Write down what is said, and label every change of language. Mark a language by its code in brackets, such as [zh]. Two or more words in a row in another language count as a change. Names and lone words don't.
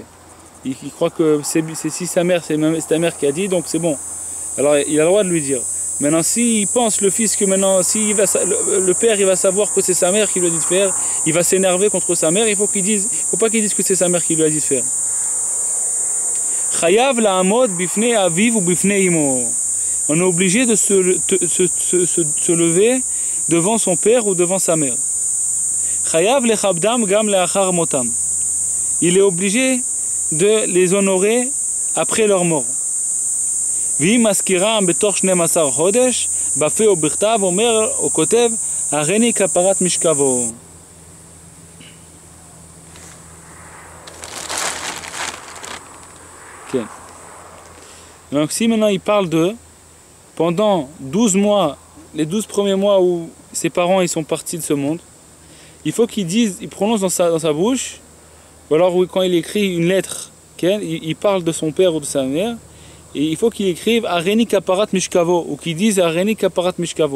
[fr] Il croit que si sa mère, c'est ta mère qui a dit, donc c'est bon. Alors il a le droit de lui dire. Maintenant, s'il pense le fils que maintenant, si le père il va savoir que c'est sa mère qui lui a dit de faire, il va s'énerver contre sa mère, il faut pas qu'il dise que c'est sa mère qui lui a dit de faire. [he] חייב לעמוד בפני אביו ou בפני אמו. [fr] On est obligé de se lever devant son père ou devant sa mère. [he] חייב לכבדם גם לאחר מותם. [fr] Il est obligé de les honorer après leur mort. [he] ואם מזכירם בתוך 12 חודש, בפה או בכתב, אומר או כותב, הריני כפרת משכבו. [fr] Okay. Donc si maintenant il parle de, pendant 12 mois, les 12 premiers mois où ses parents ils sont partis de ce monde, il faut qu'il dise, il prononce dans sa bouche, ou alors quand il écrit une lettre, okay, il parle de son père ou de sa mère, et il faut qu'il écrive [he] הריני כפרת משכבו, [fr] ou qu'il dise [he] הריני כפרת משכבו.